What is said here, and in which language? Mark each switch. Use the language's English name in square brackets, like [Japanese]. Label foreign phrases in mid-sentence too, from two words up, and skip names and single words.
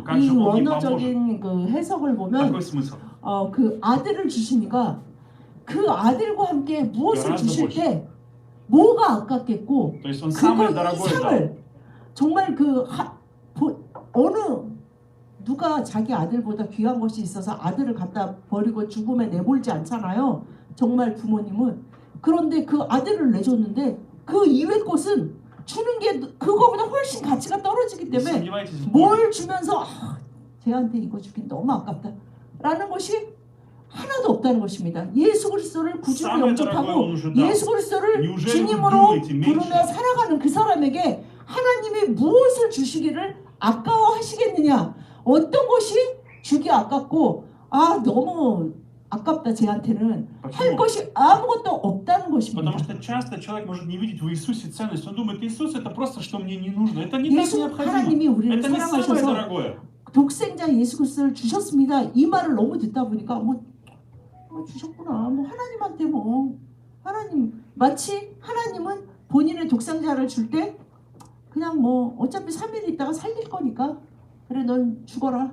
[Russian] Как [Korean] 이 [Russian] же он не поможет? [Korean] 원어적인 그 해석을 보면 [Russian] Такой смысл. [Korean] 그 아들을 주시니까 그 아들과 함께 무엇을 [Russian] Гораздо [Korean] 주실 [Russian] больше. [Korean] 때 뭐가 아깝겠고 [Russian] То есть он [Korean] 그거 [Russian] самое дорогое дал. [Korean] 이상을 정말 어느 누가 자기 아들보다 귀한 것이 있어서 아들을 갖다 버리고 죽음에 내몰지 않잖아요. 정말 부모님은. 그런데 그 아들을 내줬는데 그 이외 것은 주는 게 그거보다 훨씬 가치가 떨어지기 [Russian] Не [Korean] 때문에 [Russian] сомневайтесь в Боге. [Korean] 뭘 주면서 쟤한테 이거 주긴 너무 아깝다 라는 것이 하나도 없다는 것입니다. 예수 그리스도를 구주로 [Russian] Самое дорогое [Korean] 영접하고 [Russian] он уже дал. [Korean] 예수 그리스도를 [Russian] Неужели вы [Korean] 주님으로 [Russian] думаете меньше? [Korean] 부르며 살아가는 그 사람에게 하나님이 무엇을 주시기를 아까워하시겠느냐? 어떤 것이 주기 아깝고 너무 아깝다 쟤한테는 할 [Russian] Почему? [Korean] 것이 아무것도 없다는 것입니다. [Russian] Потому что часто человек может не видеть в Иисусе ценность. Он думает, Иисус это просто, что мне не нужно. Это не так [Korean] 예수 [Russian] необходимо. [Korean] 하나님이 우리를 [Russian] Это не самое [Korean] 사랑하셔서 [Russian] дорогое. [Korean] 독생자 예수 그리스도를 주셨습니다. 이 말을 너무 듣다 보니까 주셨구나. 하나님한테 하나님 마치 하나님은 본인의 독생자를 줄 때 그냥 어차피 3일 있다가 살릴 거니까 그래 넌 죽어라.